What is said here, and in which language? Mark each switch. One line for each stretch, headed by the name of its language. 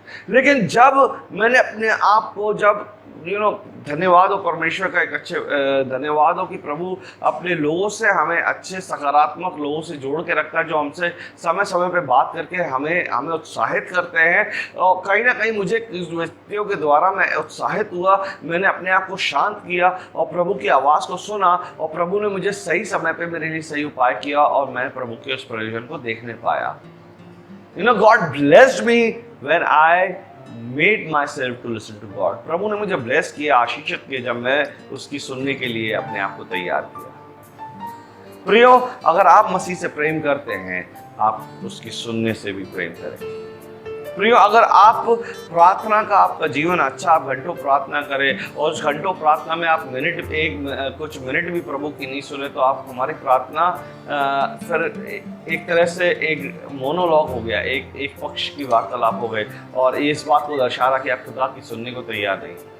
Hindi: लेकिन जब मैंने अपने आप को, जब धन्यवाद हो परमेश्वर का, एक अच्छे धन्यवाद हो कि प्रभु अपने लोगों से, हमें अच्छे सकारात्मक लोगों से जोड़ के रखता है, जो हमसे समय समय पे बात करके हमें उत्साहित करते हैं। और कहीं ना कहीं मुझे इस व्यक्तियों के द्वारा मैं उत्साहित हुआ, मैंने अपने आप को शांत किया और प्रभु की आवाज़ को सुना, और प्रभु ने मुझे सही समय पे मेरे लिए सही उपाय किया, और मैं प्रभु के उस प्रयोजन को देखने पाया।
English: God blessed me when I made myself to listen to God।
Hindi: प्रभु ने मुझे ब्लेस किया, आशीषित किया, जब मैं उसकी सुनने के लिए अपने आप को तैयार किया। प्रियो, अगर आप मसीह से प्रेम करते हैं, आप उसकी सुनने से भी प्रेम करें। प्रियो, अगर आप प्रार्थना का आपका जीवन अच्छा, आप घंटों प्रार्थना करें और उस घंटों प्रार्थना में आप कुछ मिनट भी प्रभु की नहीं सुने, तो आप हमारी प्रार्थना फिर एक तरह से एक मोनोलॉग हो गया, एक पक्ष की वार्तालाप हो गई, और ये इस बात को दर्शा रहा कि आप खुदा की सुनने को तैयार नहीं।